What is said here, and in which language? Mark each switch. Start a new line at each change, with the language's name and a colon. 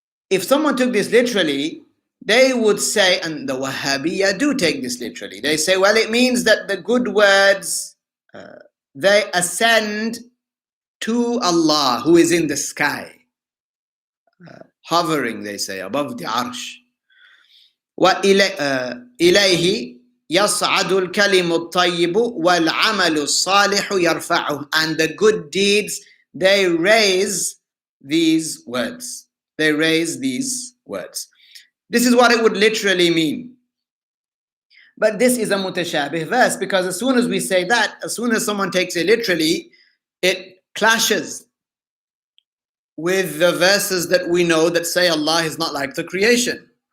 English: If someone took this literally, they would say, and the Wahhabiya do take this literally, they say, well, it means that the good words they ascend to Allah who is in the sky, hovering, they say, above the Arsh.
Arabic: وإليه يصعد الكلم الطيب والعمل الصالح يرفعه.
English: And the good deeds, they raise these words. They raise these words. This is what it would literally mean. But this is a mutashabih verse, because as soon as we say that, as soon as someone takes it literally, it clashes with the verses that we know that say Allah is not like the creation.